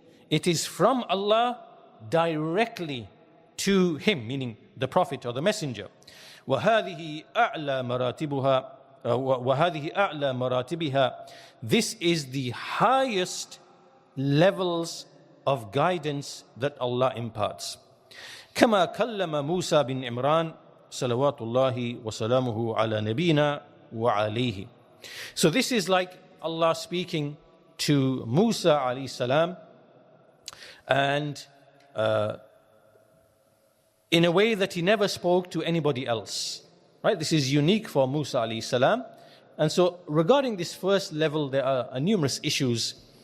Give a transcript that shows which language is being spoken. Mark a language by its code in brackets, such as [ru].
[en] It is from Allah directly to him, meaning the Prophet or the Messenger. [ar] وَهَذِهِ أَعْلَى مَرَاتِبِهَا. [en] This is the highest levels of guidance that Allah imparts. [ar] كما كلم موسى بن عمران صلوات الله وسلامه على نبينا وعليه. [en] So this is like Allah speaking to Musa alayhi salam, and in a way that He never spoke to anybody else. Right? This is unique for Musa alayhi salam. And so regarding this first level, there are numerous issues